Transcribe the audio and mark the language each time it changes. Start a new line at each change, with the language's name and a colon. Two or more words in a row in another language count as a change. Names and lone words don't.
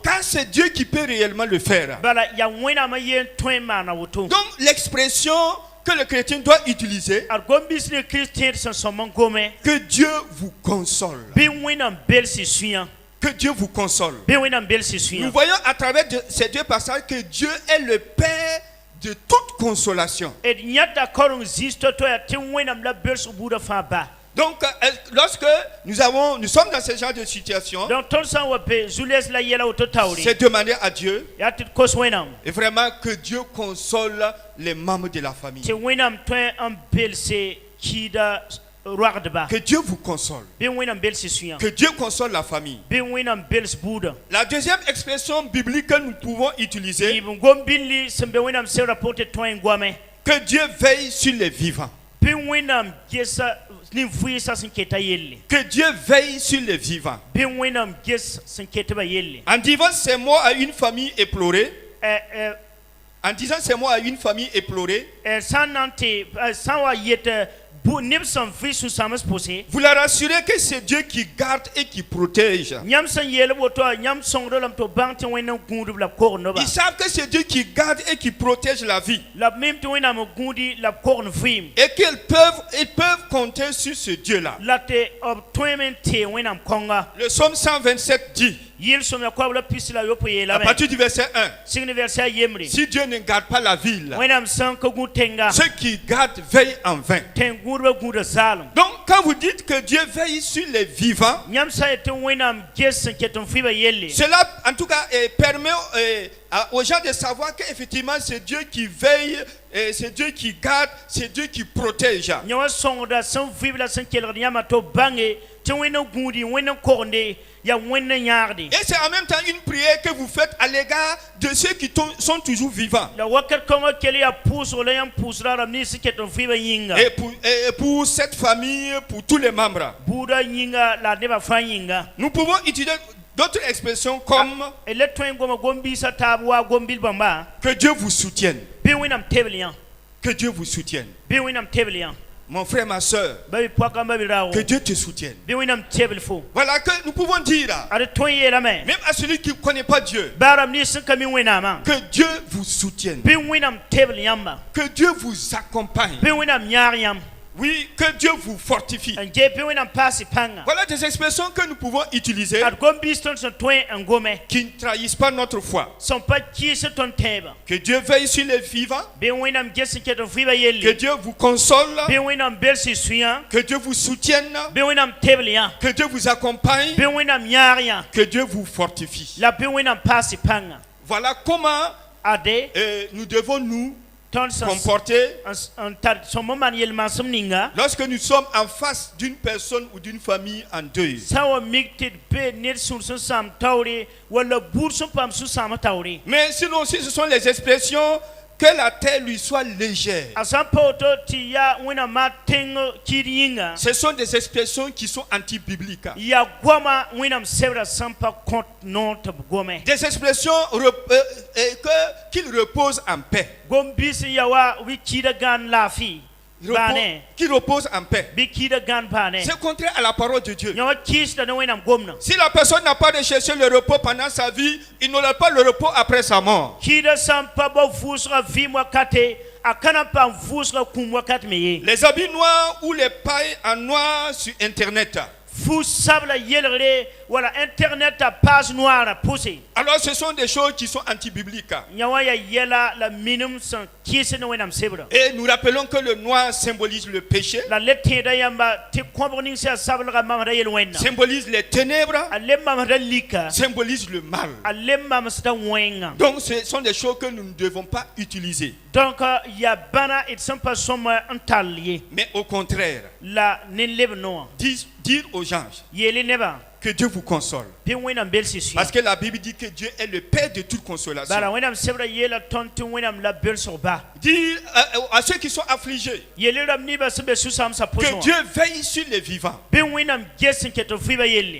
French: Car c'est Dieu qui peut réellement le faire.
Romanian: bala yaa wẽnnaam a yen tõe n maana woto
French: Donc, l'expression que le chrétien doit utiliser,
Romanian: ad gom-bis ne kirist tẽed sẽn sõm n gome
French: que Dieu vous console.
Romanian: bɩ wẽnnaam bels y sũyã
French: Que Dieu vous console.
Romanian: bɩ wẽnnaam bels y
French: Nous
Romanian: sũyã
French: voyons à travers ces deux passages que Dieu est le Père de toute consolation.
Romanian: d yãda kaoreng zis to-to yaa tɩ wẽnnaam la belsg buudã fãa ba
French: Donc, lorsque nous sommes dans ce genre de situation,
Romanian: donc tõnd sã n wa be zu-les la yɛla woto taoore
French: c'est demander à Dieu,
Romanian: yaa tɩ d kos wẽnnaam
French: et vraiment que Dieu console les membres de la famille.
Romanian: tɩ wẽnnaam tõe n belse kiida roagdba
French: Que Dieu vous console.
Romanian: bɩ wẽnnaam bels y sũyã
French: Que Dieu console la famille.
Romanian: bɩ wẽnnaam bels buudã
French: La deuxième expression biblique que nous pouvons utiliser,
Romanian: yɩb n gom bĩnli sẽn be wẽnnaam segrã pʋg tɩ tõe n goame
French: que Dieu veille sur les vivants.
Romanian: bɩ wẽnnaam gesa nin-vɩɩsã sẽn keta yelle
French: Que Dieu veille sur les vivants.
Romanian: bɩ wẽnnaam ges sẽn ketba yelle
French: En disant ces mots à une famille éplorée, en disant ces mots à une famille éplorée,
Romanian: sã n na n tɩ sã n wa yet neb sẽn vɩ sũ-sãams pʋse
French: vous leur assurez que c'est Dieu qui garde et qui protège.
Romanian: yãmb sẽn yeel woto yãmb sõngd lame tɩ b bãng tɩ wẽnnaam gũudb la b kog noba
French: Ils savent que c'est Dieu qui garde et qui protège la vie.
Romanian: la b mim tɩ wẽnnaam gũudi la b kogn vɩɩm
French: Et qu'ils peuvent compter sur ce Dieu-là.
Romanian: la tɩ b tõeme n tee wẽnnaam kõnga
French: Le psaume 127 dit,
Romanian: yɩl-sõm ya koab la pis la yopo
French: à
Romanian: yeelame
French: partir du verset 1,
Romanian: sign verset a yembre
French: si Dieu ne garde pas la ville,
Romanian: wẽnnaam sẽn ka gũ tẽnga
French: ceux qui gardent veillent en vain.
Romanian: tẽng gũudbã gũuda zaalem
French: Donc, quand vous dites que Dieu veille sur les vivants,
Romanian: yãmb sã n yetɩ wẽnnaam ges sẽn ket n fɩba yelle
French: cela, en tout cas, permet aux gens de savoir qu'effectivement, c'est Dieu qui veille, c'est Dieu qui garde, c'est Dieu qui protège.
Romanian: yã wa sõngda sẽn vɩb la sẽn kelgd yãmbã tɩ b bãnge tɩ wẽnnaam gũudi wẽnnaam kogende yaa wẽnnaam yãagde
French: Et c'est en même temps une prière que vous faites à l'égard de ceux qui sont toujours vivants.
Romanian: la wakat kõngã kell yaa pʋʋsg la yãmb pʋʋsda rãmb nins sẽn ket n fɩba yĩnga
French: Et pour cette famille, pour tous les membres.
Romanian: buudã yĩnga la nebã fãa yĩnga
French: Nous pouvons utiliser d'autres expressions comme
Romanian: d la tõe n goma gom-biisã taab waa gom-bil bãmba
French: que Dieu vous soutienne.
Romanian: bɩ wẽnnaam tebl yã
French: Que Dieu vous soutienne.
Romanian: bɩ wẽnnaam tebl yã
French: Mon frère, ma soeur,
Romanian: ba bɩ poakã ba bɩ raoogo
French: que Dieu te soutienne.
Romanian: bɩ wẽnnaam tebl fo
French: Voilà que nous pouvons dire,
Romanian: ad tõe yeelame
French: même à celui qui ne connaît pas Dieu,
Romanian: baa rãmb nins sẽn ka mi wẽnnaamã
French: que Dieu vous soutienne.
Romanian: bɩ wẽnnaam tebl yãmba
French: Que Dieu vous accompagne.
Romanian: bɩ wẽnnaam yãag yãmb
French: Oui, que Dieu vous fortifie.
Romanian: n get bɩ wẽnnaam paas y pãnga
French: Voilà des expressions que nous pouvons utiliser
Romanian: ad gom-biis tõnd sẽn tõe n gome
French: qui ne trahissent pas notre foi.
Romanian: sẽn pa kɩɩs tõnd tẽebã
French: Que Dieu veille sur les vivants.
Romanian: bɩ wẽnnaam ges sẽn ket n fɩba
French: Que
Romanian: yelle
French: Dieu vous console.
Romanian: bɩ wẽnnaam bels y sũyã
French: Que Dieu vous soutienne.
Romanian: bɩ wẽnnaam tebl yã
French: Que Dieu vous accompagne.
Romanian: bɩ wẽnnaam yãag yã
French: Que Dieu vous fortifie.
Romanian: la bɩ wẽnnaam paas y pãnga
French: Voilà comment
Romanian: ade
French: nous devons nous
Romanian: tõnd sẽn
French: comporter
Romanian: n tar sõm n maan yel-maasem ninga
French: lorsque nous sommes en face d'une personne ou d'une famille en deuil.
Romanian: sã n wa mik tɩ d be ned sũur sẽn sãam taoore walla buud sẽn paam sũ-sãamã taoore
French: Mais sinon, si ce sont les expressions que la terre lui soit légère,
Romanian: a sã n pa woto tɩ yaa wẽnnaam maa tẽng kiid yĩnga
French: ce sont des expressions qui sont anti-bibliques.
Romanian: yaa goama wẽnnaam sebrã sẽn pa kõt noor tɩ b gome
French: Des expressions qu'il repose en paix.
Romanian: gom-biis n ya wa bɩ kiidã gãan laafɩ baane
French: Qui repose en paix.
Romanian: bɩ kiidã gãan baane
French: C'est contraire à la parole de Dieu.
Romanian: yã wa kɩɩsda ne wẽnnaam gomdã
French: Si la personne n'a pas recherché le repos pendant sa vie, il n'aura pas le repos après sa mort.
Romanian: kiidã sã n pa ba vʋʋsga vɩɩm wakate a ka na n paam vʋʋsga kũum wakat me ye
French: Les habits noirs ou les pailles en noir sur Internet.
Romanian: fu sabla yelgre wala internet a paas noara pʋse
French: Alors ce sont des choses qui sont anti-bibliques.
Romanian: yã wa ya yɛla la minim sẽn kɩɩs ne wẽnnaam sebrã
French: Et nous rappelons que le noir symbolise le péché,
Romanian: la le tẽeda yãmba tɩ kõbg ning sẽn yaa sablga mamsda yel-wẽnna
French: symbolise les ténèbres,
Romanian: a le mamsda lika
French: symbolise le mal.
Romanian: a le mamsda wẽnga
French: Donc ce sont des choses que nous ne devons pas utiliser.
Romanian: donc ya bãna d sẽn pa sõm n tall ye
French: Mais au contraire,
Romanian: la nin leb noa
French: dire aux gens,
Romanian: yeele nebã
French: que Dieu vous console.
Romanian: Pi wẽnnaam belsɩ
French: Parce
Romanian: sũyã.
French: que la Bible dit que Dieu est le Père de toute consolation.
Romanian: Bala wẽnnaam sebra yeela tõnd tɩ wẽnnaam la belsg ba.
French: Dis à ceux qui sont affligés
Romanian: Yelle rãmb nibã sẽn be sũ-sãamsã pʋsẽ
French: que
Romanian: wã.
French: Dieu veille sur les vivants.
Romanian: Bɩ wẽnnaam ges n ket n vɩɩbã yelle.